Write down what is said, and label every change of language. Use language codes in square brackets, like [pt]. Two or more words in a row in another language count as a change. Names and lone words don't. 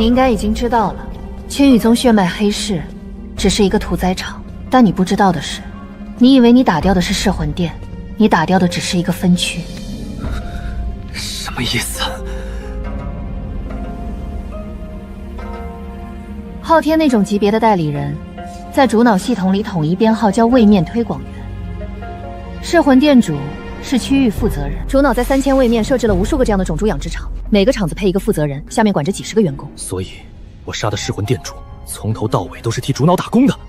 [zh] 你應該已經知道了，青羽宗血脈黑市只是一個屠宰場，但你不知道的是，你以為你打掉的是噬魂殿，你打掉的只是一個分區。什麼意思？昊天那種級別的代理人，在主腦系統裡統一編號叫位面推廣員。噬魂殿主是區域負責人，主腦在3000位面設置了無數個這樣的種豬養殖場，每個廠子配一個負責人，下面管着幾十個員工。所以，我殺的噬魂殿主從頭到尾都是替主腦打工的。